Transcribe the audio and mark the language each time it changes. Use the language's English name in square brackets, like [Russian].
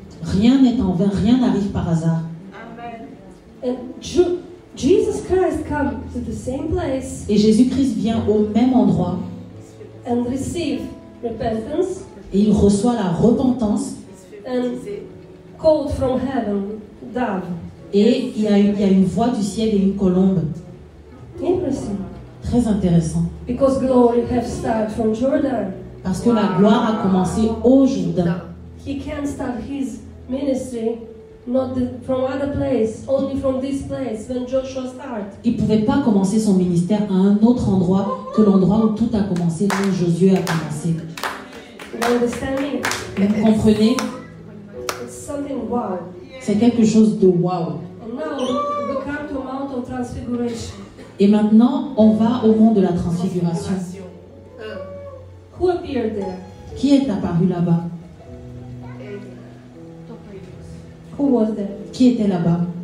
[French] Rien n'est en vain, rien n'arrive par hasard. [English] And Jesus Christ come to the same place [French] Et Jésus-Christ vient au même endroit [English] and receive repentance [French] et il reçoit la repentance [English] and called from heaven, dove. [French] et il y a une voix du ciel et une colombe. [English] Interesting. [French] Très intéressant. [English] Because glory have started from Jordan. [French] Parce que la gloire a commencé au Jourdain. [English] He can't start his ministry from other place, only from this place when Joshua started. [French] Il ne pouvait pas commencer son ministère à un autre endroit que l'endroit où tout a commencé, là où Josué a commencé. [English] You understand me? [French] Vous comprenez? [English] It's something wow. [French] C'est quelque chose de waouh. [English] And now we come to Mount of Transfiguration. [French] Et maintenant, on va au mont de la transfiguration. [English] Who appeared there? [French] Qui est apparu là-bas? [English] Who was there? [French] Qui était là-bas?